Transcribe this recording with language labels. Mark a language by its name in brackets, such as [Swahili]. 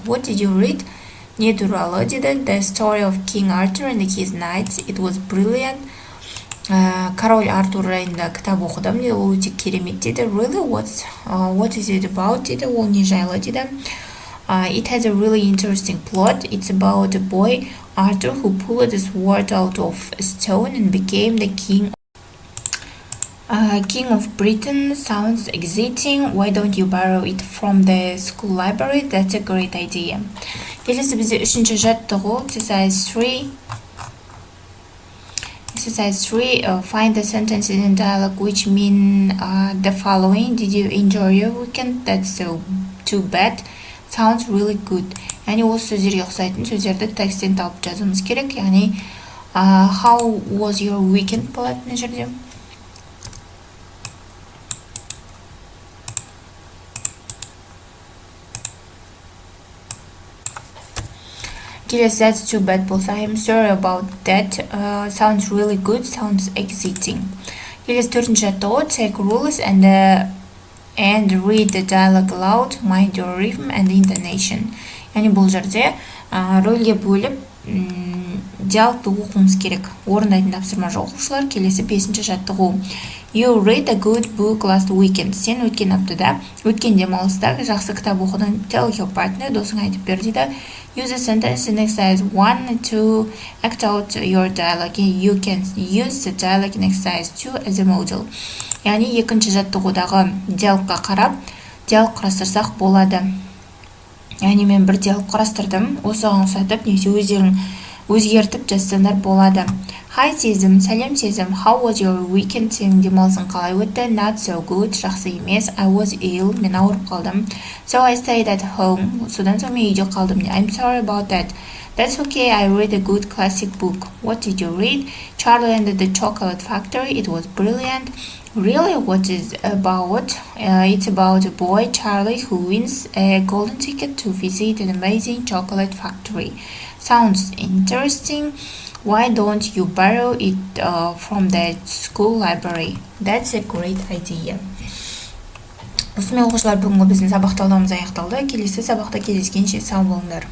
[English] What did you read? [Kazakh] Не туралы дейді. [English] The story of King Arthur and his knights. It was brilliant. [Kazakh] Король Артур жайында кітап оқыдым дейді, ол өте керемет дейді. [English] Really? What is it about [Kazakh] дейді, ол не жайлы дейді. [English] It has a really interesting plot. It's about a boy, Arthur, who pulled a sword out of a stone and became the king of Britain, sounds exciting. Why don't you borrow it from the school library? That's a great idea. [Kazakh] Келесі бізде үшінші жаттығу, [English] exercise 3. Exercise 3, find the sentences in dialogue which mean the following. Did you enjoy your weekend? That's so too bad. Sounds really good. [Kazakh] Yani осы сөздерге ұқсайтын сөздерді тексттен тауып жазуымыз керек. [English] Yani how was your weekend [Kazakh] болады мына жерде. Келесі [English] that's too bad [Kazakh] болса, [English] I'm sorry about that. Sounds really good. Sounds exciting. [Kazakh] Келесі төртінші жаттығу, [English] take rules and read the dialogue aloud. Mind your rhythm and intonation. [Kazakh] Yani бұл жерде рөлге бөліп диалогты оқуымыз керек. Орындайтын тапсырма оқушылар. Келесі бесінші жаттығу. [English] You read a good book last weekend. [Kazakh] Сен өткен аптада, өткен демалыста жақсы кітап оқыдың. [English] Tell your partner, [Kazakh] досыңа айтып бер дейді. [English] Use a sentence in exercise 1 to act out your dialogue. You can use the dialogue in exercise 2 as a model. [Kazakh] Yani екінші жаттығудағы диалогқа қарап, диалог құрастырсақ болады. Yani мен бір диалог құрастырдым, осыған ұқсатып, немесе өздерің өзгертіп жазсаңдар болады. Hi сезім, сәлем сезім. [English] How was your weekend? [Kazakh] Сенің демалысың қалай өтті? [English] Not so good, [Kazakh] жақсы емес. [English] I was ill, [Kazakh] мен ауырып қалдым. [English] So I stayed at home. [Kazakh] Содан соң мен үйде қалдым. [English] I'm sorry about that. That's okay, I read a good classic book. What did you read? Charlie and the Chocolate Factory. It was brilliant. Really, what is about? It's about a boy, Charlie, who wins a golden ticket to visit an amazing chocolate factory. Sounds interesting. Why don't you borrow it from the school library? That's a great idea. [Kazakh] Осымен оқушылар, бүгінгі біздің сабақ талдауымыз аяқталды. Келесі сабақта кездескенше сау болыңдар.